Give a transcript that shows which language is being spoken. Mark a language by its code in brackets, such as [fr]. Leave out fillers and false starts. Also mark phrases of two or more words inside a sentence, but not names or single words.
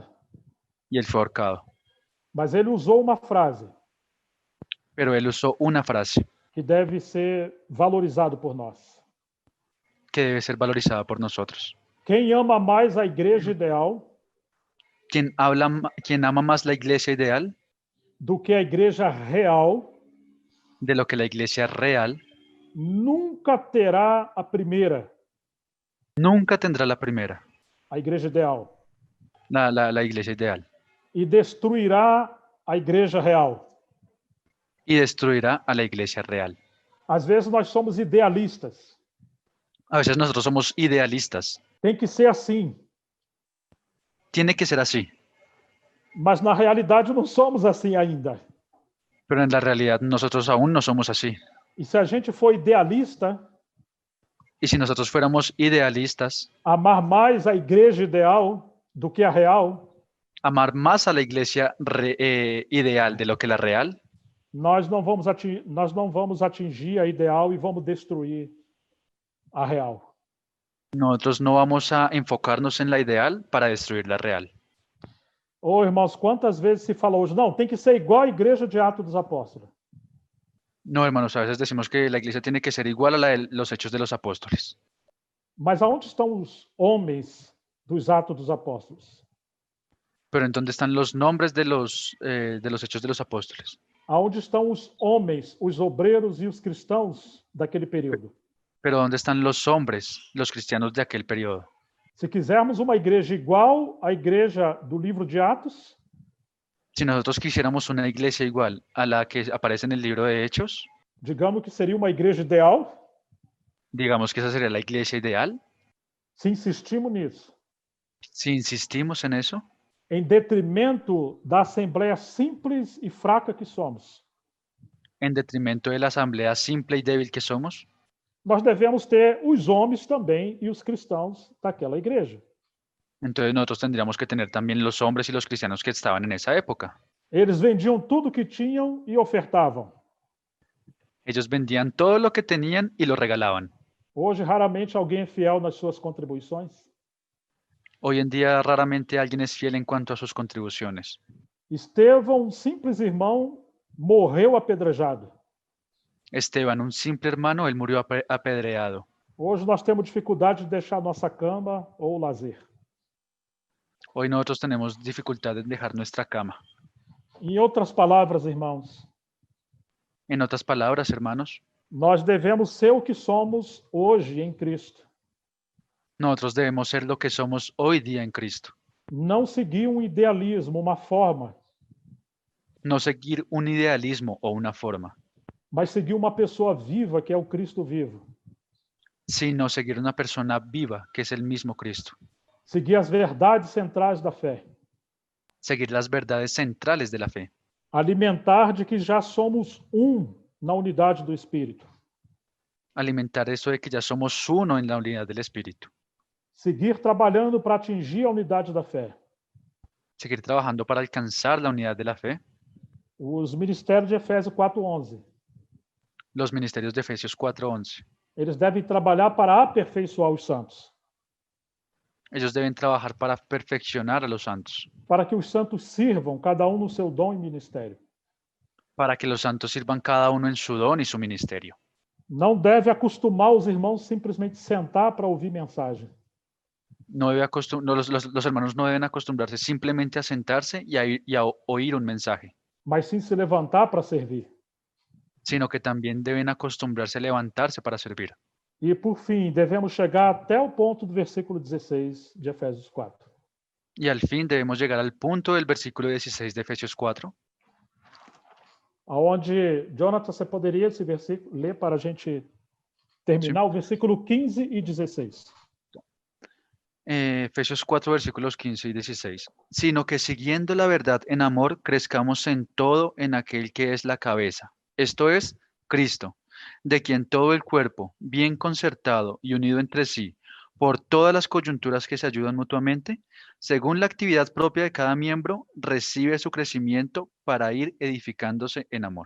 [es] y él fue ahorcado. [pt] Mas ele usou uma frase [es] Pero él usó una frase [pt] que deve ser valorizado por nós. [es] que debe ser valorizada por nosotros. [pt] Quem ama mais a igreja ideal [es] Quien ama más la iglesia ideal [pt] do que a igreja real [es] de lo que la iglesia real [pt] nunca terá a primeira, [es] nunca tendrá la primera, [pt] a igreja ideal, [es] la iglesia ideal, [pt] e destruirá a igreja real. [es] y destruirá a la iglesia real. [pt] Às vezes nós somos idealistas. [es] A veces nosotros somos idealistas. [pt] Tem que ser assim. [es] Tiene que ser así, [pt] Mas na realidade não somos assim ainda. [es] pero en la realidad nosotros aún no somos así. [pt] E se a gente for idealista, [es] Y si nosotros fuéramos idealistas, [pt] amar mais a igreja ideal do que a real, [es] amar más a la iglesia ideal de lo que la real, [pt] nós não vamos atingir a ideal e vamos destruir a real. [es] nosotros no vamos a enfocarnos en la ideal para destruir la real. [pt] Ô, irmãos, quantas vezes se fala hoje, não, tem que ser igual à igreja de Atos dos Apóstolos. [es] No, hermanos, a veces decimos que la iglesia tiene que ser igual a la de los hechos de los apóstoles. [pt] Mas aonde estão os homens dos Atos dos Apóstolos? [es] Pero ¿en dónde están los nombres de los hechos de los apóstoles? [pt] Aonde estão os homens, os obreiros e os cristãos daquele período? [es] Pero ¿dónde están los hombres, los cristianos de aquel periodo? [pt] Se quisermos uma igreja igual à igreja do livro de Atos, [es] Si nosotros quisiéramos una iglesia igual a la que aparece en el libro de Hechos, [pt] digamos que seria uma igreja ideal, [es] digamos que esa sería la iglesia ideal. [pt] se insistimos nisso, [es] Si insistimos en eso, [pt] em detrimento da assembleia simples e fraca que somos, [es] en detrimento de la asamblea simple y débil que somos, [pt] nós devemos ter os homens também e os cristãos daquela igreja. [es] entonces nosotros tendríamos que tener también los hombres y los cristianos que estaban en esa época. [pt] Eles vendiam tudo que tinham e ofertavam. [es] Ellos vendían todo lo que tenían y lo regalaban. [pt] Hoje, raramente alguém é fiel nas suas contribuições. [es] Hoy en día raramente alguien es fiel en cuanto a sus contribuciones. [pt] Estevão, um simples irmão, morreu apedrejado. [es] Esteban, un simple hermano, él murió apedreado. [pt] Hoje nós temos dificuldade de deixar nossa cama ou lazer. [es] Hoy nosotros tenemos dificultad en dejar nuestra cama. [pt] Em outras palavras, irmãos, [es] En otras palabras, hermanos, [pt] nós devemos ser o que somos hoje em Cristo. [es] nosotros debemos ser lo que somos hoy día en Cristo. [pt] Não seguir um idealismo, uma forma, [es] No seguir un idealismo o una forma, [pt] mas seguir uma pessoa viva, que é o Cristo vivo. [es] sino seguir una persona viva, que es el mismo Cristo. [pt] Seguir as verdades centrais da fé. [es] Seguir las verdades centrales de la fe. [pt] Alimentar de que já somos na unidade do Espírito. [es] Alimentar eso de que ya somos uno en la unidad del Espíritu. [pt] Seguir trabalhando para atingir a unidade da fé. [es] Seguir trabajando para alcanzar la unidad de la fe. [pt] Os ministérios de Efésios 4:11. [es] Los ministerios de Efesios 4:11. [pt] Eles devem trabalhar para aperfeiçoar os santos. [es] Ellos deben trabajar para perfeccionar a los santos, [pt] Para que os santos sirvam, cada um no seu dom e ministério. [es] para que los santos sirvan cada uno en su don y su ministerio. [pt] Não deve acostumar os irmãos simplesmente sentar para ouvir mensagem. [es] Los hermanos no deben acostumbrarse simplemente a sentarse y a oír un mensaje, [pt] Mas sim se levantar para servir. [es] sino que también deben acostumbrarse a levantarse para servir. [pt] E, por fim, devemos chegar até o ponto do versículo 16 de Efésios 4. [es] Y al fin debemos llegar al punto del versículo 16 de Efesios 4, [pt] Onde, Jonathan, você poderia esse versículo ler para a gente terminar o versículo 15 e 16. [es] Efesios 4, versículos 15 y 16. Sino que siguiendo la verdad en amor, crezcamos en todo en aquel que es la cabeza, esto es, Cristo, de quien todo el cuerpo, bien concertado y unido entre sí, por todas las coyunturas que se ayudan mutuamente, según la actividad propia de cada miembro, recibe su crecimiento para ir edificándose en amor.